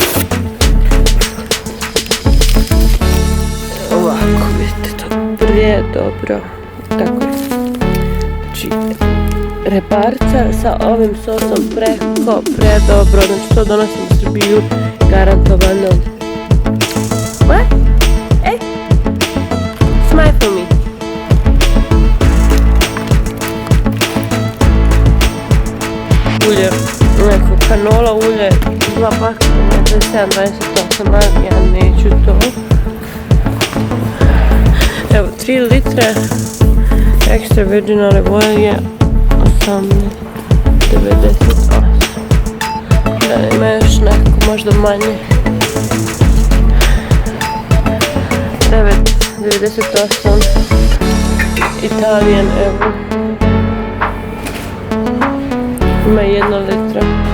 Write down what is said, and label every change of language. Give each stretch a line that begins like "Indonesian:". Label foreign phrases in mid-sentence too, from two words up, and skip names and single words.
Serbian: Ovako, vidite to prije dobro. Tako je. Znači, rebarca sa ovim sosom predobro. Znači, to donosim u Srbiju garantovano.
English: What? Ej! Smile for me.
Serbian: Ulje, neko kanola ulje, 2 paka, 27,28, ali ja neću to. Evo, 3 litre
English: extra virgin olive oil
Serbian: je 18,98. Da nema još neko, možda manje. 9,98. Italijan, evo. Ima 1 litra.